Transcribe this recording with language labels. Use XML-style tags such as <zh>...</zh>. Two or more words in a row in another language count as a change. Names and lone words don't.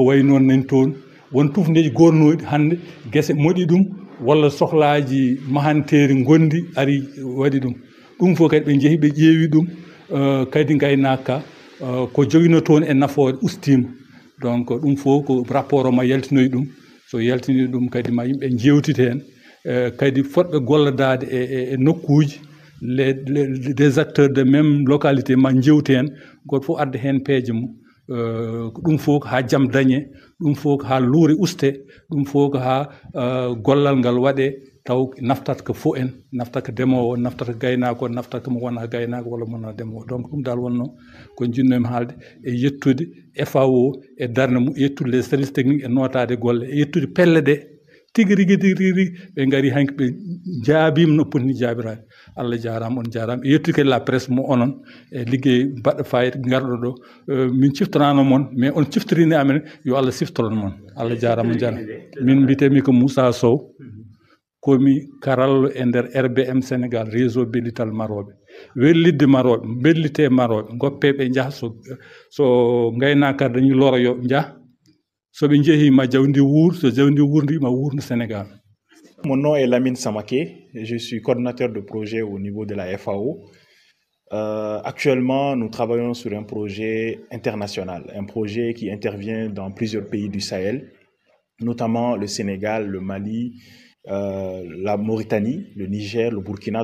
<ff>way noon nani toon won tufdeji gornoɗi hande guese moɗi ɗum walla sohlaji mahanteri gondi ari waɗi ɗum fof kadi ɓe jeehi ɓe ƴeewi ɗum kadi gaynaka ko joguino toon e nafoore ustima donc ɗum fof ko rapport o ma yaltinoy ɗum so yaltini ɗum kadi ma yimɓe jewtite hen kadi fotɓe gollodade e nokkuji</ff> <fr>des acteurs de même localité</fr> <ff>ma jewti hen goto fof adda hen peeje mum ɗum fof ko ha jaam dañe ɗum fof ko ha luure uste ɗum fof ko ha gollal ngal waɗe taw naftata ko fo en naftata ko ndemowo naftata ko gaynako naftata ko mo wona gaynako walla mo wona ndemowo donc ɗum dal wonno ko jinnomi haalde e yettude FAO e darde mum yettude</ff> <fr>les services techniques</fr> <ff>e notade golle e yettude pelle ɗe tigui rigui ɓe gaari hanki ɓe jaabima no potini jaabirade Allah jarama on jarama e yettude kadi la presse mo onon e ligguey baɗɗo fayida garɗo ɗo min ciftorano moon mais on ciftorini amen yo Allah siftoron moon Allah jarama on jarama min mbitemi ko Moussa Sow komi karallo e nder RBM Sénégal réseau bellital maroɓe wellidde maroɓe bellite maroɓe goppeɓe jaaha so gaynaka dañi loro yo jaah soɓe jeehi ma jawdi wuur so jawdi wuurdi ma wuurno Sénégal.</ff> <fr>Mon nom est Lamine Samaké, je suis coordinateur de projet au niveau de la FAO. Actuellement, nous travaillons sur un projet international, un projet qui intervient dans plusieurs pays du Sahel, notamment le Sénégal, le Mali, la Mauritanie, le Niger, le Burkina.</fr>